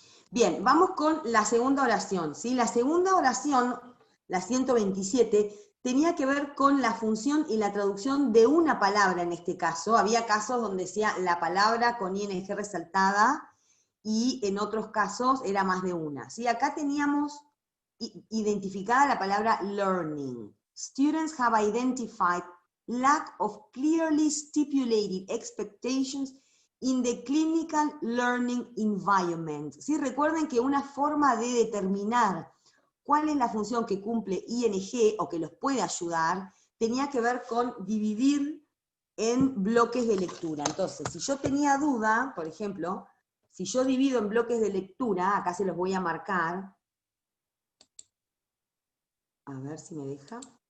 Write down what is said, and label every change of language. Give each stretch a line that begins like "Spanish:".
Spanish: Bien, vamos con la segunda oración, ¿sí? La segunda oración, la 127, tenía que ver con la función y la traducción de una palabra en este caso. Había casos donde decía la palabra con ing resaltada, y en otros casos era más de una, ¿sí? Acá teníamos identificada la palabra learning.
English: Students have identified lack of clearly stipulated expectations in the clinical learning environment.
Spanish: ¿Sí? Recuerden que una forma de determinar cuál es la función que cumple ING o que los puede ayudar, tenía que ver con dividir en bloques de lectura. Entonces, si yo tenía duda, por ejemplo, si yo divido en bloques de lectura, acá se los voy a marcar, a ver si me deja.